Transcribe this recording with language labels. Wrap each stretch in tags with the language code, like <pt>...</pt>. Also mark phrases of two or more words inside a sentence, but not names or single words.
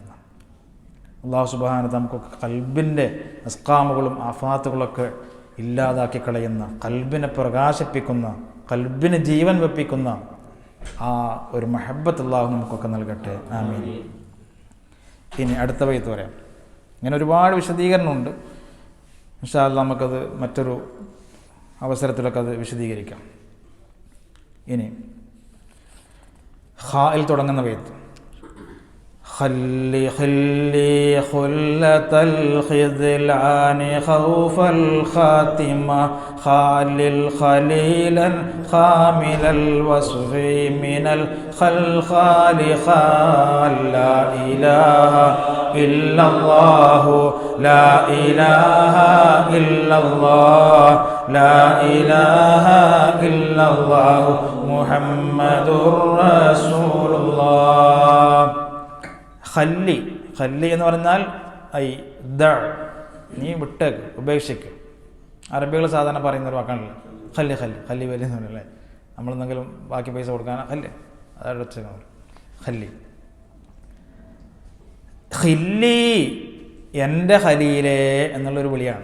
<ar>الله سبحانه</ar> <ml>നമുക്കൊക്കെ ഖൽബിൻ്റെ അസ്ഖാമുകളും ആഫാത്തുകളൊക്കെ ഇല്ലാതാക്കി കളയുന്ന, ഖൽബിനെ പ്രകാശിപ്പിക്കുന്ന, ഖൽബിന് ജീവൻ വെപ്പിക്കുന്ന ആ ഒരു മഹബ്ബത്ത് അല്ലാഹു നമുക്കൊക്കെ നൽകട്ടെ. ആമീൻ. ഇനി അടുത്ത ബൈത്ത് പറയാം. ഇങ്ങനെ ഒരുപാട് വിശദീകരണമുണ്ട്.</ml> <ar>إن شاء الله</ar> <ml>നമുക്കത് മറ്റൊരു അവസരത്തിലൊക്കെ അത് വിശദീകരിക്കാം. ഇനി ഖായിൽ തുടങ്ങുന്ന ബൈത്ത്.</ml> <ar>خلي خلة الخذلان خوف الخاتمة خالل خليلا خامل الوصف من الخلخال خال لا إله إلا الله لا إله إلا الله لا إله إلا الله محمد رسول الله.</ar> <ml>ഖല്ലി, ഖല്ലി എന്ന് പറഞ്ഞാൽ ഐ ദ, നീ വിട്ടേക്ക്, ഉപേക്ഷിക്ക്. അറബികൾ സാധാരണ പറയുന്നൊരു വാക്കാണല്ലോ ഖല്ലി. ഖല്ലി ഖല്ലി വലിയ എന്ന് പറഞ്ഞല്ലേ, നമ്മളെന്തെങ്കിലും ബാക്കി പൈസ കൊടുക്കാൻ ഖല്ലി, അതാണ് വെച്ചേക്കണം. ഖല്ലി ഖില്ലി, എൻ്റെ ഖലീലേ എന്നുള്ളൊരു വിളിയാണ്.</ml>